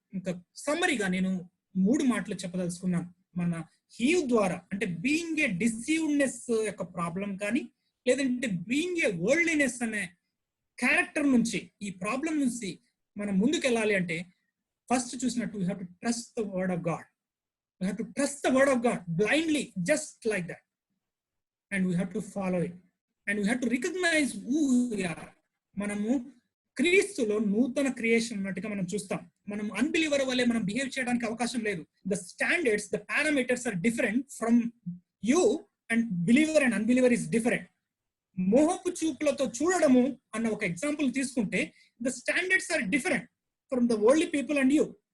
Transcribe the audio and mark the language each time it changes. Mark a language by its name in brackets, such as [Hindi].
[Telugu] ఇంకా సమ్మరీగా నేను 3 మాటలు చెప్పదలుచుకున్నాను. మన హీవ్ ద్వారా అంటే బీయింగ్ ఏ డిసీవ్డ్నెస్ యొక్క ప్రాబ్లం కానీ, లేదంటే బీయింగ్ ఏ వరల్డ్లీనెస్ అనే క్యారెక్టర్ నుంచి, ఈ ప్రాబ్లం నుంచి మనం ముందుకు వెళ్ళాలి అంటే ఫస్ట్ చూసినట్టు [English] We have to trust the word of God. We have to trust the word of God blindly, just like that, and we have to follow it, and we have to recognize who we are. [Telugu] మనము క్రీస్తులో నూతన creation ఉన్నట్టుగా మనం చూస్తాం. మనం unbeliever వల్లే మనం behave చేయడానికి అవకాశం లేదు. [English] The standards, the parameters are different from you, and believer and unbeliever is different. [Telugu] మోహపు చూపులతో చూడడము అన్న ఒక ఎగ్జాంపుల్ తీసుకుంటే [English] The standards are different from the worldly people and you.